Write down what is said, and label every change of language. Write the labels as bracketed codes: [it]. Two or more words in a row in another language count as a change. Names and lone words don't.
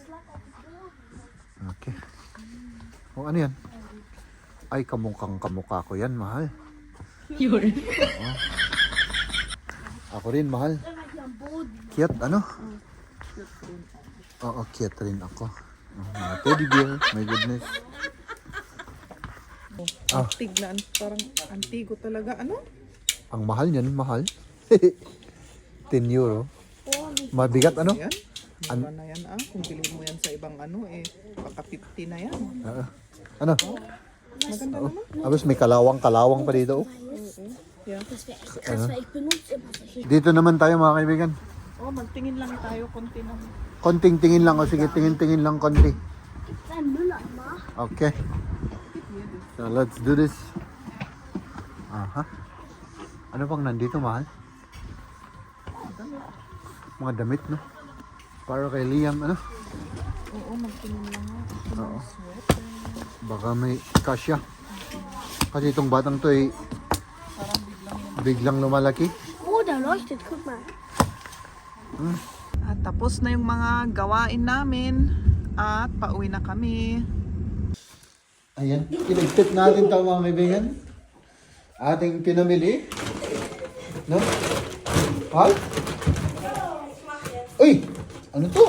[tl] Okay. Ano yan? Ay, kamukha ko yan, mahal. Yun. Ako rin, mahal. Cute, ano? Oo, cute rin ako. Mga teddy bear, [en] my goodness. [tl] Antig na, parang antigo talaga. Ano? Ang mahal niyan, mahal. €10. Mabigat, ano? Yan? Mura na yan Kung bilhin mo yan sa ibang ano baka 50 na yan. Ano? Maganda naman. Tapos may kalawang pa dito. Yeah. [de] Ich benutze immer solche. [tl] Dito naman tayo, mga kaibigan. Magtingin lang tayo konti na. Konting tingin lang. Sige, tingin lang konti. [de] Gibt's einen Mülleimer? [en] Okay. So, let's do this. Aha. [tl] Ano pang nandito, mahal? Mga damit, no? Para kay Liam, ano? Oo, magtingin lang ako. Oo. Baka may kasya. Kasi itong batang to ay biglang lumalaki. [de] Oh, der leuchtet, guck mal. [tl] At tapos na yung mga gawain namin. At pauwi na kami. Ayan, kinigpit natin ito mga kaibigan. Ating pinamili. No? Hal? Uy! Ano to?